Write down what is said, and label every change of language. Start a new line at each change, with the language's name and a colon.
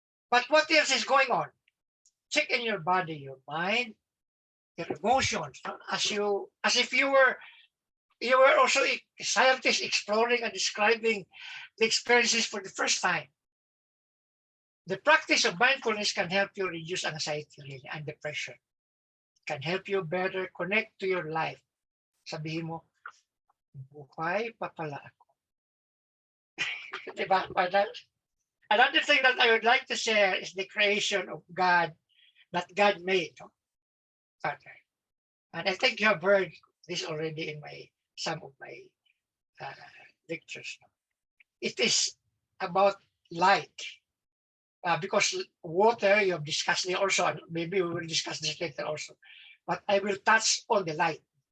English: But what else is going on? Check in your body, your mind, your emotions, as if you were also a scientist exploring and describing the experiences for the first time. The practice of mindfulness can help you reduce anxiety really, and depression. It can help you better connect to your life.
Filipino: Sabihin mo, buhay pa pala ako. Diba?
English: Another thing that I would like to share is the creation of God that God made. Okay. And I think you have heard this already in some of my lectures. It is about light. Because water, you have discussed it also, and maybe we will discuss this later also. But I will touch on the light.